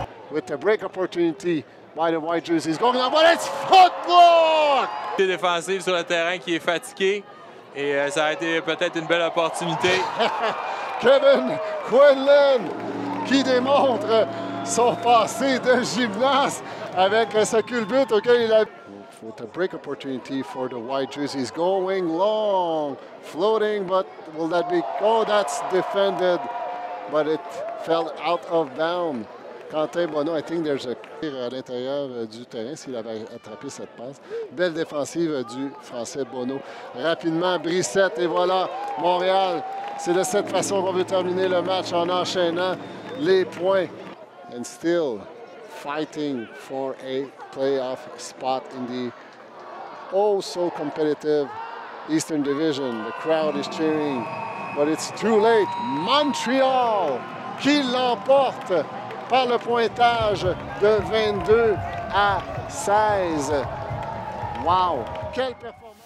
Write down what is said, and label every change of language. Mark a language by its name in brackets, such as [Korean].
[English] With a break opportunity by the white jerseys. Going on, but it's football. [French] Défensive sur le terrain qui est fatigué. Et ça a été peut-être une belle opportunité. Kevin Quinlan qui démontre son passé de gymnaste avec ce culbute auquel il a... [English] With a break opportunity for the white jerseys. Going long, floating, but will that be... Oh, that's defended, but it fell out of bounds. [French] Quentin Bono, [English] I think there's a [French] à l'intérieur du terrain s'il avait attrapé cette passe. Belle défensive du Français Bono. Rapidement, Brissett, et voilà, Montréal. C'est de cette façon qu'on veut terminer le match en enchaînant les points. [English] And still fighting for a playoff spot in the so competitive Eastern Division. The crowd is cheering, but it's too late. [French] Montreal qui l'emporte par le pointage de 22-16. Wow! Quelle performance!